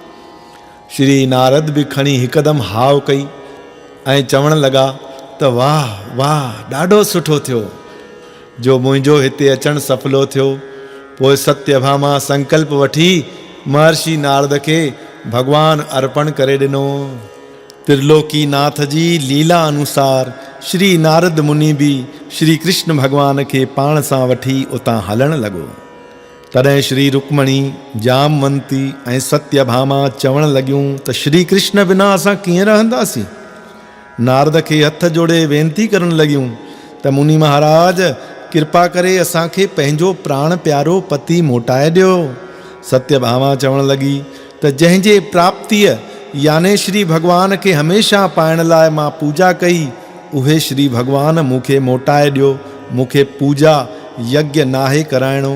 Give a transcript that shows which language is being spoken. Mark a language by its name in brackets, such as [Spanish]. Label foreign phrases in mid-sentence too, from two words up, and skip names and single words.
[Sindhi] श्री नारद बि खणी हिकदमि हाव कई ऐं चवण लॻा त वाह वाह, ॾाढो सुठो थियो जो मुंहिंजो हिते अचणु सफलो थियो। पोइ सत्यभामा संकल्प वठी महर्षि नारद खे भगवान अर्पण करे ॾिनो। त्रिलोकी नाथ जी लीला अनुसार श्री नारद मुनि बि श्री कृष्ण भगवान खे पाण सां वठी उतां हलण लॻो। तॾहिं श्री रुक्मणी, जामवंती ऐं सत्यभामा चवण लॻियूं त श्री कृष्ण बिना असां कीअं रहंदासीं। नारद खे हथ जोड़े वेनती करण लॻियूं त मुनि महाराज, कृपा करे असांखे पंहिंजो प्राण प्यारो पति मोटाए ॾियो। सत्यभामा चवण लॻी त जंहिंजे प्राप्तीअ याने श्री भगवान खे हमेशह पाइण लाइ मां पूजा कई, उहे श्री भगवान मूंखे मोटाए ॾियो। मूंखे पूजा यज्ञ नाहे कराइणो।